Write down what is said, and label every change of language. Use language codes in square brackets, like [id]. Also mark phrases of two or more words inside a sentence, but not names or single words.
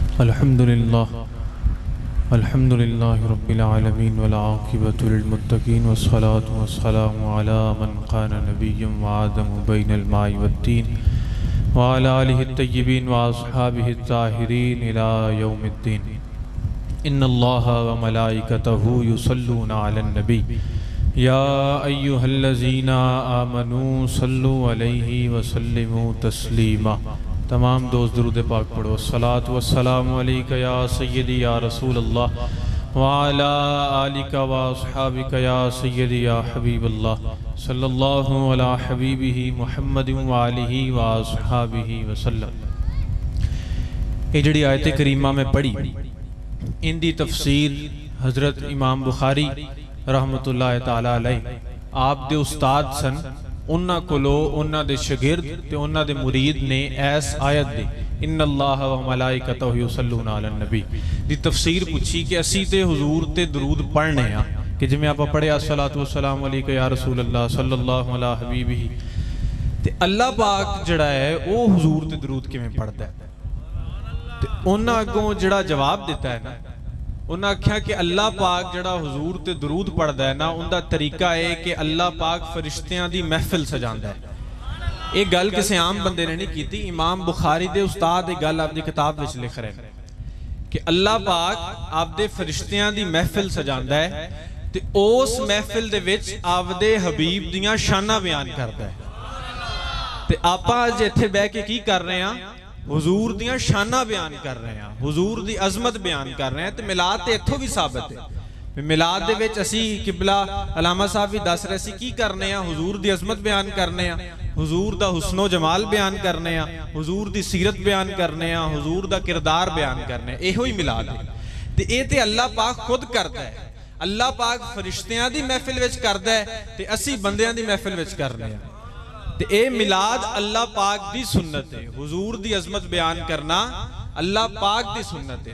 [ar] الحمد لله الحمد لله رب العالمين والعاقبة للمتقين والصلاة والسلام على من كان نبيا وآدم بين الماء والطين وعلى آله الطيبين وأصحابه الطاهرين إلى يوم الدين. إن الله وملائكته يصلون على النبي يا أيها الذين آمنوا صلوا عليه وسلموا تسليما. [pa] تمام دوست درود پاک پڑھو. [ar] الصلاة والسلام عليك يا سيدي يا رسول الله وعلى آلك وأصحابك يا سيدي يا حبيب الله صلى الله على حبيبه محمد وآله وأصحابه وسلم. [pa] یہ جیڑی آیت کریمہ میں پڑھی انکی تفسیر حضرت امام بخاری [ar] رحمة الله تعالى عليه [pa] آپ دے استاد سن, اونہاں کولوں اونہاں دے شاگرد تے اونہاں دے مرید نے ایس آیت دی [ar] إن الله وملائكته يصلون على النبي [pa] دی تفسیر پچھی کہ اسی تے حضور تے درود پڑھنے آں کہ جویں آپاں پڑھیا [ar] الصلاة والسلام عليك يا رسول الله صلى الله على حبيبه, [pa] تے اللہ پاک جیہڑا ہے وہ حضور تے درود کویں پڑھدا ہے. تے اونہاں اگوں جیہڑا جواب دتا ہے نا، اونہاں آکھیا کہ اللہ پاک جیڑا حضور تے درود پڑھدا ہے نا، انکا طریقہ ہے کہ اللہ پاک فرشتیاں دی محفل سجاندا ہے. یہ گل کسی عام بندے نے نہیں کی، امام بخاری دے استاد یہ گل آپکی کتاب وچ لکھ رہے ہیں کہ اللہ پاک آپدے فرشتیاں دی محفل سجاندا ہے تے اس محفل دے وچ آپدے حبیب دیاں شاناں بیان کردا ہے. تے آپاں اج ایتھے بیٹھ کے کی کر رہے ہیں، حضور دیاں شاناں بیان کر رہے ہیں، حضور دی عظمت بیان کر رہے ہیں. تو میلاد تے ایتھوں بھی ثابت ہے۔ میلاد دے وچ اسی قبلہ علامہ صاحب بھی دس رہے سی کی کرنے ہیں، حضور دی عظمت بیان کرنے ہیں، حضور دا حسن و جمال بیان کرنے ہیں، حضور دی سیرت بیان کرنے ہیں، حضور دا کردار بیان کرنے ہیں. ایہو ہی میلاد ہے. تے یہ تے اللہ پاک خود کرتا ہے، اللہ پاک فرشتیاں دی محفل وچ کردا ہے تے اسی بندیاں دی محفل وچ کرنے ہیں. تے اے میلاد اللہ پاک دی سنت ہے، حضور دی عظمت بیان کرنا اللہ پاک دی سنت ہے.